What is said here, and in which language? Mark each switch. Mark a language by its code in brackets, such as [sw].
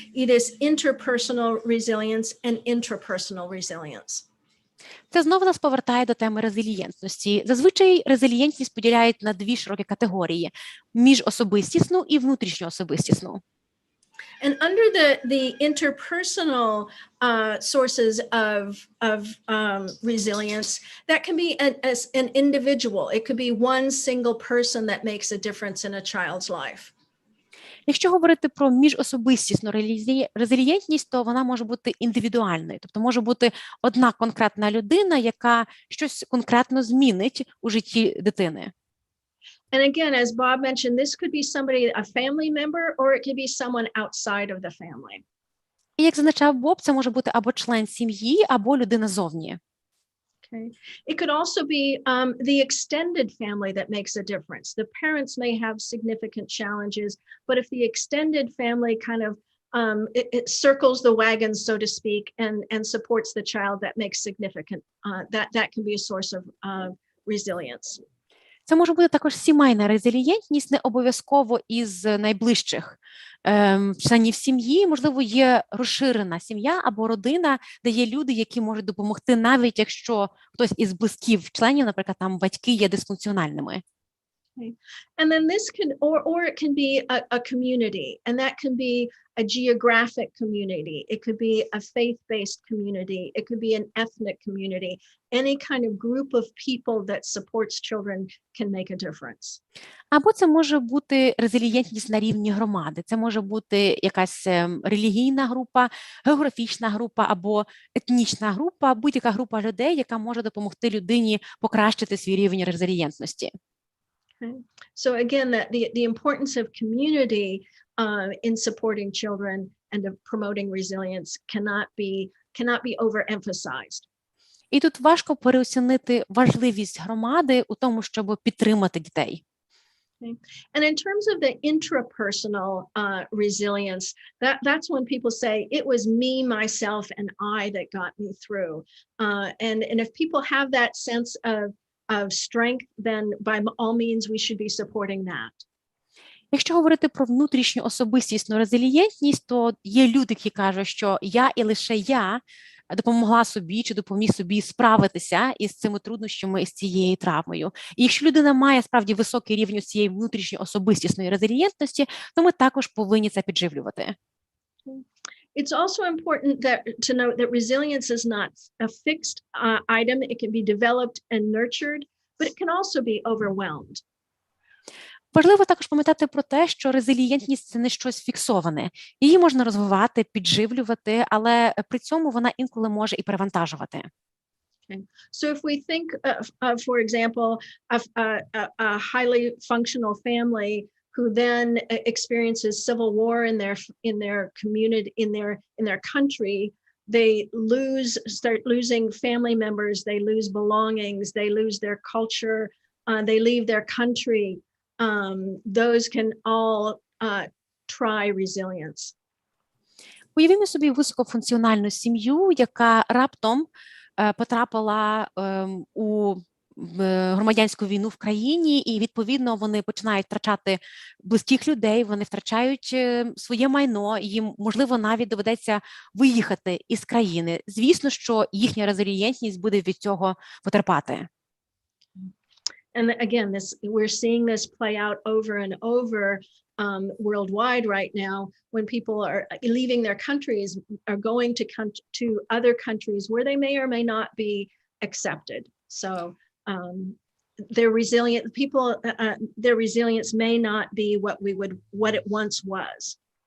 [en] It is interpersonal resilience and intrapersonal resilience. [uk] Це знову нас повертає до теми резилієнтності. Зазвичай резилієнтність поділяють на дві широкі категорії – міжособистісну і внутрішньоособистісну. [en] And under the interpersonal sources of resilience, that can be an individual. It could be one single person that makes a difference in a child's life. [uk] Якщо говорити про міжособистісну резилієнтність, то вона може бути індивідуальною. Тобто може бути одна конкретна людина, яка щось конкретно змінить у житті дитини. [en] And again, as Bob mentioned, this could be somebody, a family member, or it could be someone outside of the family. [uk] І як зазначав Боб, це може бути або член сім'ї, або людина зовні. [en] Okay. It could also be the extended family that makes a difference. The parents may have significant challenges, but if the extended family kind of it circles the wagons, so to speak, and supports the child, that makes significant, that can be a source of resilience. [uk] Це може бути також сімейна резилієнтність, не обов'язково із найближчих членів сім'ї. Можливо, є розширена сім'я або родина, де є люди, які можуть допомогти, навіть якщо хтось із близьких членів, наприклад, там батьки є дисфункціональними. [en] And then this can, or it can be a community, and that can be a geographic community. It could be a faith-based community. It could be an ethnic community. Any kind of group of people that supports children can make a difference. [uk] Або це може бути резилієнтність на рівні громади. Це може бути якась релігійна група, географічна група або етнічна група, будь-яка група людей, яка може допомогти людині покращити свій рівень резилієнтності. [en] Okay. So again, the importance of community in supporting children and of promoting resilience cannot be overemphasized. [uk] І тут важко переоцінити важливість громади у тому, щоб підтримати дітей. [en] Okay. And in terms of the intrapersonal resilience, that's when people say, it was me, myself, and I that got me through. And if people have that sense of strength, then by all means we should be supporting that. [uk] Якщо говорити про внутрішню особистісну резилієнтність, то є люди, які кажуть, що я і лише я допомогла собі чи допоміг собі справитися із цими труднощами, із цією травмою. І якщо людина має справді високий рівень цієї внутрішньої особистісної резилієнтності, то ми також повинні це підживлювати. [en] It's also important to note that resilience is not a fixed item. It can be developed and nurtured, but it can also be overwhelmed. [uk] Важливо також пам'ятати про те, що резилієнтність – це не щось фіксоване. Її можна розвивати, підживлювати, але при цьому вона інколи може і перевантажувати. [en] Okay. So if we think of, for example, a highly functional family who then experiences civil war in their community, in their country, they start losing family members, they lose belongings, they lose their culture, they leave their country. Those can all try resilience. [uk] Уявімо собі високофункціональну сім'ю, яка раптом потрапила у громадянську війну в країні, і, відповідно, вони починають втрачати близьких людей, вони втрачають своє майно, їм, можливо, навіть доведеться виїхати із країни. Звісно, що їхня резилієнтність буде від цього потерпати. [en] And again, we're seeing this play out over and over worldwide right now when people are leaving their countries, are going to other countries where they may or may not be accepted. So their resilience may not be what it once was.